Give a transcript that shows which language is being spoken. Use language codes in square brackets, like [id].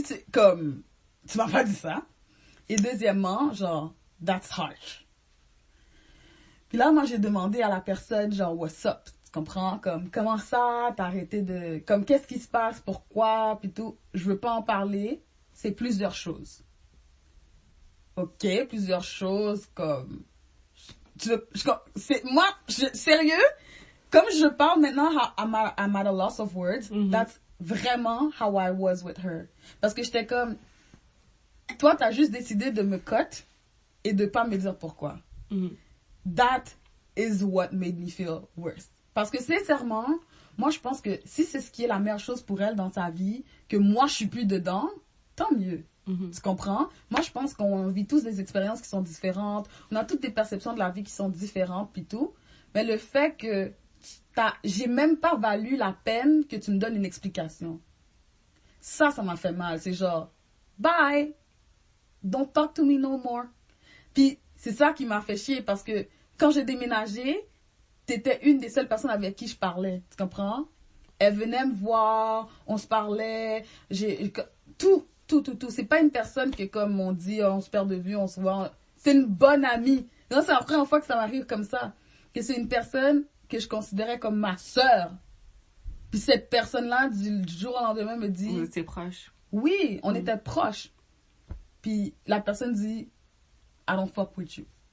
[fr] Comme, tu m'as pas dit ça. Et deuxièmement, genre, [en] that's harsh. [fr] Puis là, moi, j'ai demandé à la personne, genre, [en] what's up? [fr] Tu comprends? Comme, comment ça, t'as arrêté de... Comme, qu'est-ce qui se passe? Pourquoi? Puis tout. Je veux pas en parler. C'est plusieurs choses. OK? Plusieurs choses comme... Sérieux? Comme je parle maintenant, [en] I'm at a loss of words. That's [fr] vraiment [en] how I was with her. [fr] Parce que j'étais comme... Toi, t'as juste décidé de me cut et de pas me dire pourquoi. [en] That is what made me feel worse. [fr] Parce que sincèrement, moi je pense que si c'est ce qui est la meilleure chose pour elle dans sa vie, que moi je suis plus dedans, tant mieux. Tu comprends? Moi je pense qu'on vit tous des expériences qui sont différentes, on a toutes des perceptions de la vie qui sont différentes puis tout, mais le fait que j'ai même pas valu la peine que tu me donnes une explication. Ça m'a fait mal. C'est genre, [en] bye, don't talk to me no more. [fr] Puis c'est ça qui m'a fait chier parce que quand j'ai déménagé, t'étais une des seules personnes avec qui je parlais. Tu comprends? Elle venait me voir, on se parlait, tout. C'est pas une personne que, comme on dit, on se perd de vue, on se voit. C'est une bonne amie. Non, c'est la première fois que ça m'arrive comme ça. Que c'est une personne que je considérais comme ma sœur. Puis cette personne-là, du jour au lendemain, me dit... Vous étiez proches. Oui, on était proches. Puis la personne dit, [en] I don't fuck with you.